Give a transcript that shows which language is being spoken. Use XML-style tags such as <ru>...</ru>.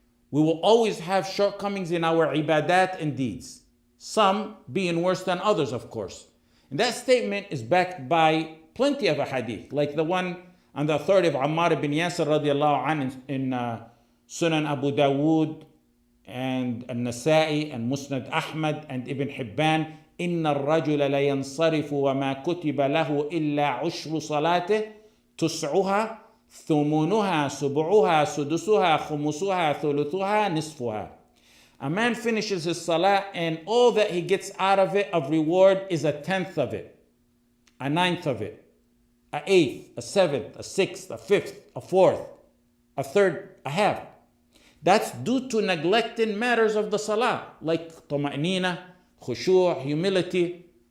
<en>We will always have shortcomings in our ibadat and deeds, some being worse than others, of course. And that statement is backed by plenty of hadith, like the one on the authority of Ammar ibn Yasir radiallahu anhu in Sunan Abu Dawood and Al-Nasa'i and Musnad Ahmad and Ibn Hibban.</en> <ar>إن الرجل لينصرف وما كتب له إلا عشر صلاته تسعها ثمنها سبعها سدسها خمسها ثلثها نصفها.</ar> <en>A man finishes his salah and all that he gets out of it of reward is a tenth of it, a ninth of it, a eighth, a seventh, a sixth, a fifth, a fourth, a third, a half. That's due to neglecting matters of the salah, like tama'nina, khushu', humility.</en>